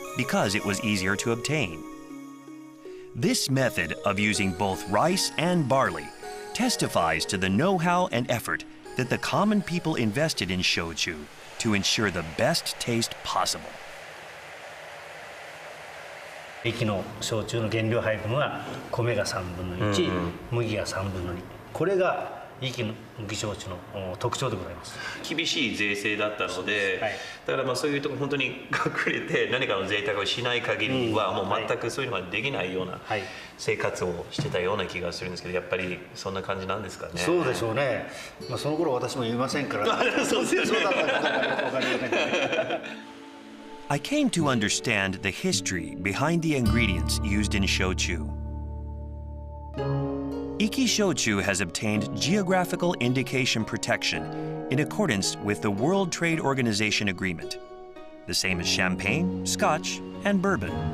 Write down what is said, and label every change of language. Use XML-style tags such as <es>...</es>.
<en>because it was easier to obtain. This method of using both rice and barley testifies to the know-how and effort that the common people invested in shochu to ensure the best taste possible.</en> <ja>液の焼酎の原料配分は米が3分の1、麦が3分の2。これが息の麦焼酎の特徴でございます。厳しい税制だったので、はい、だからまあそういうところ本当に隠れて何かの贅沢をしない限りはもう全くそういうのはできないような生活をしてたような気がするんですけど、やっぱりそんな感じなんですかね。そうでしょうね。まあその頃私も言いませんから。そうですよね。そうだったかどうかわかりませんけど。</ja> <en>I came to understand the history behind the ingredients used in shochu. Iki shochu has obtained geographical indication protection in accordance with the World Trade Organization agreement, the same as champagne, scotch, and bourbon.</en>